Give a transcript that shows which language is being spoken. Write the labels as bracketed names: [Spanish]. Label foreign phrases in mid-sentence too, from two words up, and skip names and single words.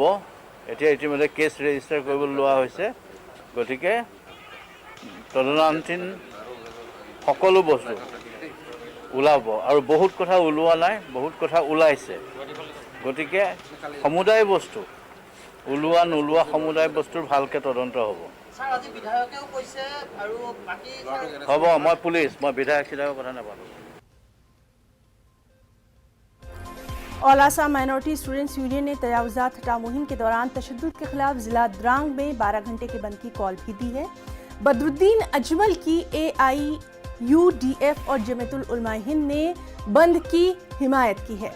[Assamese] এতিয়া ইতিমধ্যে কেছ ৰেজিষ্টাৰ কৰিবলৈ লোৱা হৈছে। গতিকে তদন্তাধীন সকলো বস্তু ওলাব আৰু বহুত কথা ওলোৱা নাই, বহুত কথা ওলাইছে। গতিকে সমুদায় বস্তু ওলোৱা নোলোৱা সমুদায় বস্তুৰ ভালকৈ তদন্ত হ'ব। হ'ব, মই পুলিচ, মই বিধায়ক চিধায়কৰ কথা নাপালোঁ। [Hindi] ऑल आसाम माइनॉरिटी स्टूडेंट्स यूनियन ने तजावुजात हटाओ मुहिम के दौरान तशद्दुद के खिलाफ जिला द्रांग में 12 घंटे के बंद की कॉल भी दी है। बदरुद्दीन अजमल की AIUDF और जमीयतुल उलमा हिंद ने बंद की हिमायत की है।